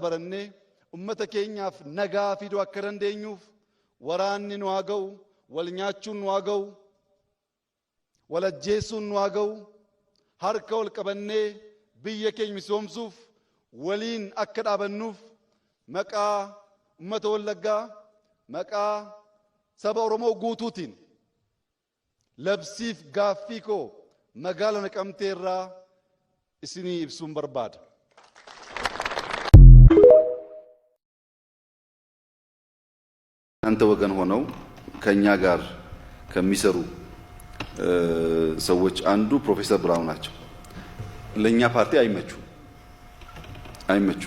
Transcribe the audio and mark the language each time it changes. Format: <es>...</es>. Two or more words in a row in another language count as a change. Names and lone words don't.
<om>barannee ummata keenyaaf nagaa fiduu akka dandeenyuuf waraanni nu haa ga'u, wal nyaachuun nu haa ga'u, wal ajjeesuun nu haa ga'u, harka wal qabannee biyya keenya misoomsuuf waliin akka dhaabannuuf maqaa ummata Wallaggaa, maqaa saba Oromoo guutuutiin labsiif gaaffii koo magaalaa Naqamtee irraa isinii ibsuun barbaada.</om> <am>አንተ ወገን ሆነው ከኛ ጋር ከሚሰሩ ሰዎች አንዱ ፕሮፌሰር ብርሃኑ ናቸው። ለኛ ፓርቲ አይመቹም።</am>